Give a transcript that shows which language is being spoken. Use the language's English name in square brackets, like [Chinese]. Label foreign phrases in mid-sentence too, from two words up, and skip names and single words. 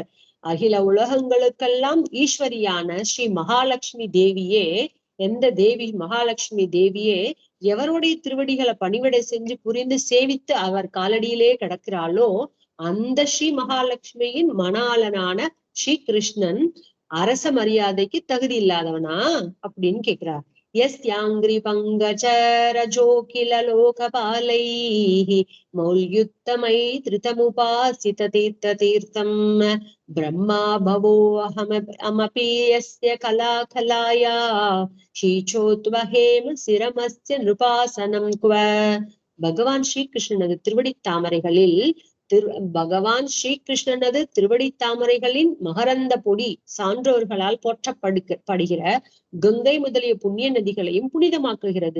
[Tamil] அகில உலகங்களுக்கெல்லாம் ஈஸ்வரியான ஸ்ரீ மகாலட்சுமி தேவியே, எந்த தேவி மகாலட்சுமி தேவியே எவருடைய திருவடிகளை பணிவிடை செஞ்சு புரிந்து சேவித்து அவர் காலடியிலே கிடக்கிறாளோ அந்த ஸ்ரீ மகாலட்சுமியின் மணாளனான ஸ்ரீ கிருஷ்ணன் அரச மரியாதைக்கு தகுதி இல்லாதவனா அப்படின்னு கேக்குறார். [Sanskrit] यस्याङ्घ्रि पङ्कजरजो किल लोकपालैः मौल्युत्तमैत्रितमुपासित तीर्थतीर्थम् ब्रह्मा भवोऽहमपि यस्य कलाकलाया शीचोत्वहेम श्रमस्य नृपासनं क्व. [Tamil] பகவான் ஸ்ரீகிருஷ்ணனது திருவடி தாமரைகளில் பகவான் ஸ்ரீகிருஷ்ணனது திருவடி தாமரைகளின் மகரந்த பொடி சான்றோர்களால் போற்றப்படுகிற கங்கை முதலிய புண்ணிய நதிகளையும் புனிதமாக்குகிறது.